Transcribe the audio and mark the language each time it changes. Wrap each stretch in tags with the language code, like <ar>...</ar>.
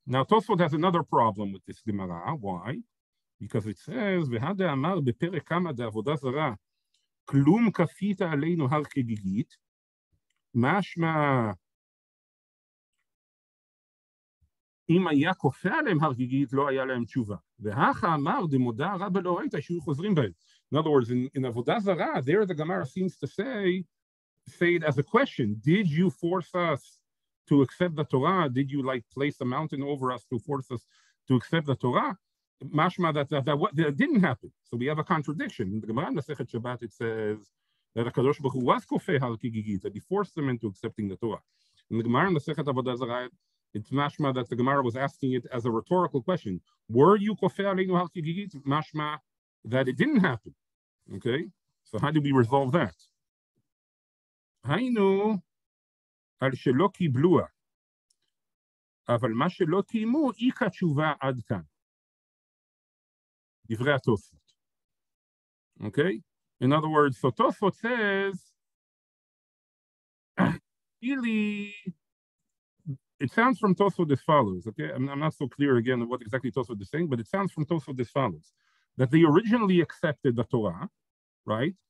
<en>Now Tosfot has another problem with this Gemara. Why? Because it says,</en> <he>"V'hada amar beperek kama de'avodah zara, klum kafita aleinu har kegigit, mashma אם היה כופה עליהם הר גיגית, לא היה להם תשובה. והכה אמר דמודה רבה לא ראית שהיו חוזרים בהם.</he> <en>In other words, in Avodah Zarah, there the Gemara seems to say it as a question. Did you force us to accept the Torah? Did you place a mountain over us to force us to accept the Torah? Mashma that didn't happen. So we have a contradiction. In the Gemara in Masechet Shabbat, it says that HaKadosh Baruch Hu was kofeh har kigigit, that he forced them into accepting the Torah. In the Gemara in Masechet Avodah Zarah, it's mashma that the Gemara was asking it as a rhetorical question. Were you</en> <he>kofeh aleinu har kigigit?</he> <en>Mashma that it didn't happen. Okay, so how do we resolve that?</en> <he>היינו על שלא קיבלוה, אבל מה שלא קיימו, איכא תשובה עד כאן. דברי התוספות.</he> <en>Okay, in other words, so Tosfot says, really, it sounds from Tosfot as follows. Okay, I'm not so clear again what exactly Tosfot is saying, but it sounds from Tosfot as follows: that they originally accepted the Torah, right?</en>